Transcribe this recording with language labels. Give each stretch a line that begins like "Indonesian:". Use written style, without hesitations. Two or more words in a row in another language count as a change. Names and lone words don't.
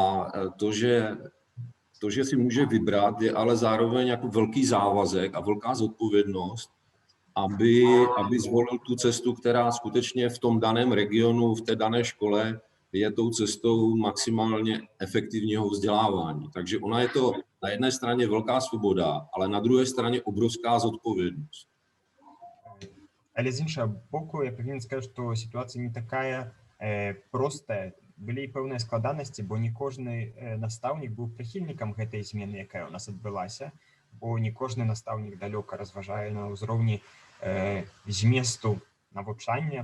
Czech: to, že si může vybrat, je ale zároveň jako velký závazek a velká zodpovědnost, aby zvolil tu cestu, která skutečně v tom daném regionu, v té dané škole je tou cestou maximálně efektivního vzdělávání. Takže ona je to na jedné straně velká svoboda, ale na druhé straně obrovská zodpovědnost.
Belarusian: Але з іншага боку, я павінен сказаць, што сітуацыя не такая простая. Былі пэўныя складанасці, бо не кожны настаўнік быў прыхільнікам гэтай змены, якая ў нас адбылася, бо не кожны настаўнік далёка разважае на ўзроўні зместу навучання.